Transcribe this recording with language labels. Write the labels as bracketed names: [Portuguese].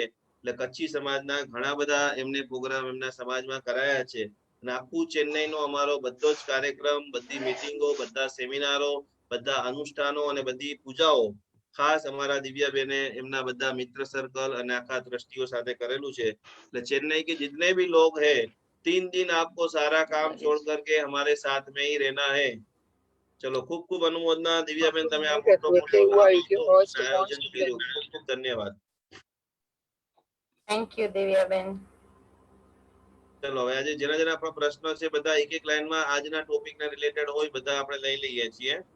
[Gujarati] એટલે કચ્છી સમાજના ઘણા બધા એમને પ્રોગ્રામ એમના સમાજમાં કરાયા છે, અને આખું ચેન્નઈ નો અમારો બધો જ કાર્યક્રમ, બધી મીટિંગો, બધા સેમિનારો, બધા અનુષ્ઠાનો અને બધી પૂજાઓ ખાસ અમારા દિવ્યાબેને એમના બધા મિત્ર સર્કલ અને આખા ટ્રસ્ટીઓ સાથે કરેલું છે. [Hindi] એટલે ચેન્नई के जितने भी लोग हैं, 3 दिन आपको सारा काम छोड़ करके हमारे साथ में ही रहना है. चलो खूब खूब अनुमोदना दिव्याबेन, [Gujarati] તમે આ મોટો આયોજન કર્યું, ખૂબ ખૂબ ધન્યવાદ. થેન્ક યુ દિવ્યાબેન. ચલો હવે આજે જેના જેના આપણા પ્રશ્નો છે બધા એક એક લાઈનમાં આજના ટોપિક ના રિલેટેડ હોય બધા આપણે લઈ લઈએ છીએ.